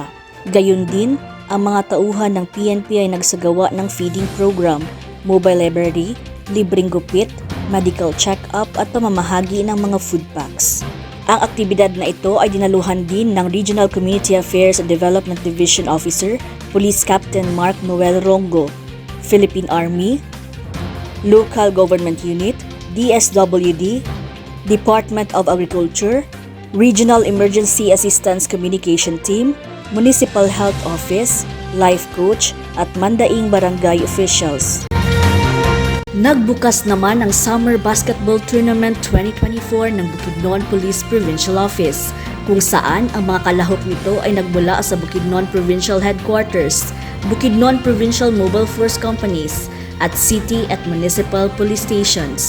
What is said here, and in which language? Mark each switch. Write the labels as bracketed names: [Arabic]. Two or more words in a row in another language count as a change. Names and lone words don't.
[Filipino] Gayon din, ang mga tauhan ng PNP ay nagsagawa ng [English] feeding program, mobile library, [Filipino] libreng gupit, [English] medical check-up [Filipino] at pamamahagi ng mga [English] food packs. [Filipino] Ang aktibidad na ito ay dinaluhan din ng Regional Community Affairs and Development Division Officer, Police Captain Mark Noel Rongo, Philippine Army, Local Government Unit, DSWD, Department of Agriculture, Regional Emergency Assistance Communication Team, Municipal Health Office, Life Coach at Mandaing Barangay officials. Nagbukas naman ang Summer Basketball Tournament 2024 ng Bukidnon Police Provincial Office, kung saan ang mga kalahok nito ay nagmula sa Bukidnon Provincial Headquarters, Bukidnon Provincial Mobile Force Companies, at city at [English] municipal police stations.